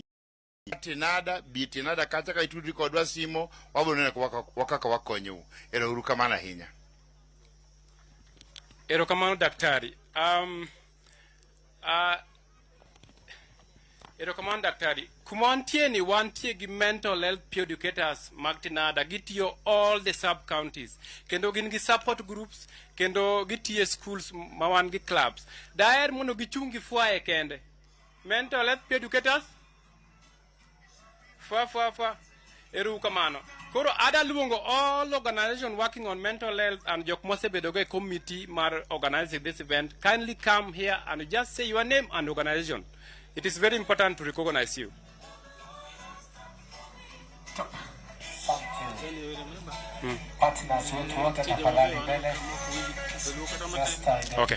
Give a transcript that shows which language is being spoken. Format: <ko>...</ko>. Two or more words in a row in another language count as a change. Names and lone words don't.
<luo>Bitinada kata ka itudri kodwa simo wabiro neno kaka wakonyou. Erouru kamano ahinya. Erokamano daktari. Erokamano daktari. Kumantie ni wantie gi</luo> <en>mental health peer educators</en> <luo>mag Tinada gitiyo</luo> <en>all the sub counties.</en> <luo>Kendo gin gi</luo> <en>support groups</en> <luo>kendo gitiyo schools mawan gi clubs. Daer mondo gichungi fuaye kende.</luo> <en>Mental health peer educators</en> <luo>Erokamano. Koro ada luongo</luo> <en>all organization working on mental health and</en> <luo>jok mosebedogo e</luo> <en>committee mar organizing this event kindly come here and just say your name and organization. It is very important to recognize you. Okay.</en>